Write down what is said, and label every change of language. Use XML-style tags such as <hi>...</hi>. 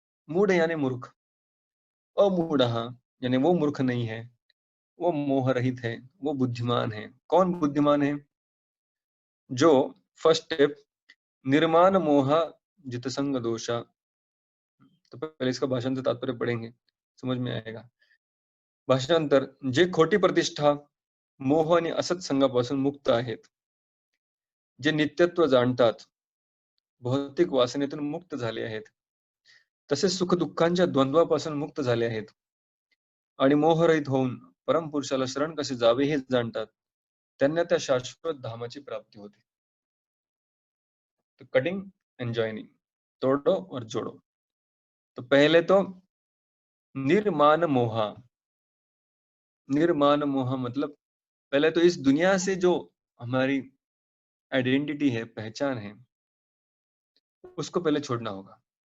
<hi>मूढ़ यानी मूर्ख, अमूढ़ यानी वो मूर्ख नहीं है, वो मोह रहित है, वो बुद्धिमान है। कौन बुद्धिमान है? जो फर्स्ट स्टेप,</hi> <sa>निर्माण मोह जित संग दोषा।</sa> <hi>तो पहले इसका भाषांतर तात्पर्य पढ़ेंगे, समझ में आएगा।</hi> <mr>भाषांतर, जे खोटी प्रतिष्ठा मोह आणि असत्संगापासून मुक्त आहेत, जे नित्यत्व जाणतात, भौतिक वासनेतून मुक्त झाले आहेत, तसेच सुख दुःखांच्या द्वंद्वापासून मुक्त झाले आहेत आणि मोहरहित होऊन परमपुरुषाला शरण कसे जावे हे जाणतात, त्यांना त्या शाश्वत धामाची प्राप्ती होते।</mr> <hi>तो</hi> <en>cutting and joining,</en> <hi>तोड़ो और जोड़ो। तो पहले तो निर्माण मोहा, निर्माण मोह मतलब पहले तो इस दुनिया से जो हमारी आइडेंटिटी है, पहचान है, उसको पहले छोड़ना होगा।</hi>